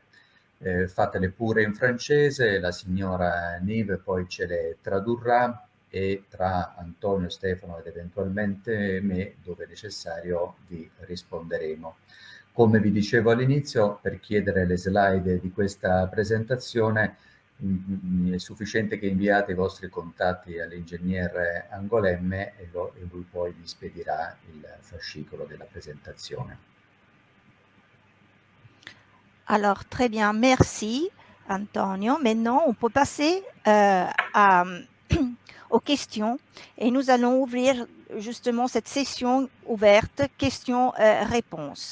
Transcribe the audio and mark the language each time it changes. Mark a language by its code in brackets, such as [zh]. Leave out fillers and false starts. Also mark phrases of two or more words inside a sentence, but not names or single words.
[it] Fatele pure in francese, la signora Nive poi ce le tradurrà e tra Antonio, Stefano ed eventualmente me, dove necessario, vi risponderemo. Come vi dicevo all'inizio, per chiedere le slide di questa presentazione è sufficiente che inviate i vostri contatti all'ingegnere Angolemme e lui poi vi spedirà il fascicolo della presentazione. [fr] Alors, très bien, merci Antonio. Maintenant, on peut passer aux questions et nous allons ouvrir justement cette session ouverte, questions-réponses.